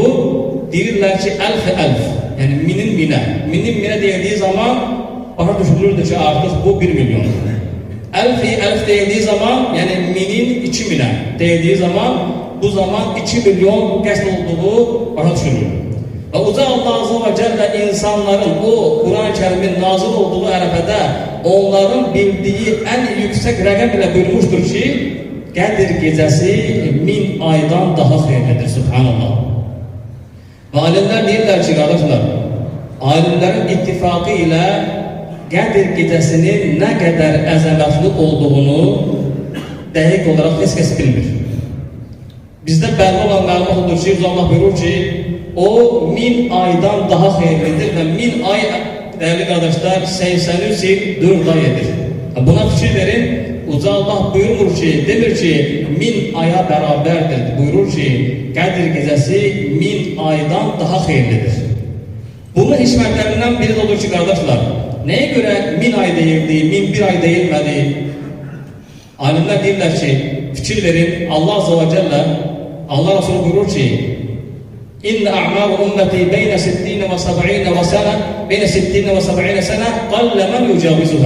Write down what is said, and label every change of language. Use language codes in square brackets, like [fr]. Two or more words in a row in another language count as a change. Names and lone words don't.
[az] Deyirlər ki, əlf, yəni minin minə deyildiyi zaman başa düşülürdü ki, artıq bu 1 milyondur. Əlf deyildiyi zaman, yəni minin 2000'ə deyildiyi zaman, bu zaman 2 milyon qəsd olduğu başa düşülür. Və Uca Allah [ar] عز وجل [az] insanların o Quran-ı Kərimin nazil olduğu ərəfədə onların bildiği [tr] en yüksek [az] rəqəm ilə buyurmuştur ki, Qədir gecəsi 1000 aydan daha xeyirlidir. Subhanallah. Və alimlər deyirlər ki, qardaşlar, alimlərin ittifaqı ilə Qədir gecəsinin nə qədər əzəmətli olduğunu dəqiq olaraq heç kəs bilmir. Bizdə bəlli olan məlumat odur ki, Allah buyurur ki, o 1000 aydan daha xeyirlidir və 1000 ay, [tr] değerli kardeşler, [az] 83 il 4 ay edir. Buna fikir verin, Uca Allah buyurur ki, demir ki 1000 aya beraberdir. Buyurur ki, Qədir gecəsi 1000 aydan daha xeyirlidir. Bunun hikmətlerinden biri de olur ki, kardeşler, neye göre 1000 ay deyildi, 1001 ay deyilmedi? Alimler deyirlər ki, fikir verin, Allah [ar] عز وجل, [az] Allah Resulü buyurur ki, [ar] إن أعمار أمتي بين 60 و 70 سنة، بين 60 و 70 سنة، قل من يجاوزها.